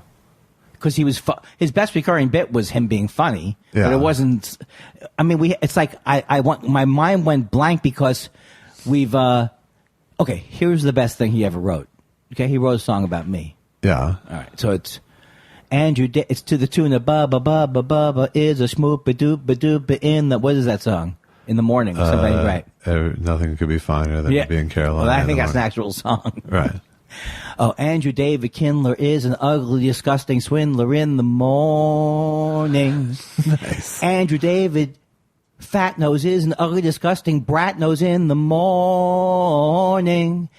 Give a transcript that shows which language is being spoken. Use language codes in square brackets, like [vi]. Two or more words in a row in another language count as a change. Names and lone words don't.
[en] Because his best recurring bit was him being funny. Yeah. But it wasn't. I mean, it's like, my mind went blank because we've. Okay, here's the best thing he ever wrote. Okay, he wrote a song about me. Yeah. All right, so it's Andrew. It's to the tune of ba ba ba ba ba ba is a shmoop ba doop ba doop ba in the, what is that song? In the morning or something, right? Nothing could be finer than being Carolina. Well, I think that's an actual song. Right. Oh, Andrew David Kindler is an ugly, disgusting swindler in the morning. Nice. Andrew David Fat Nose is an ugly, disgusting brat nose in the morning.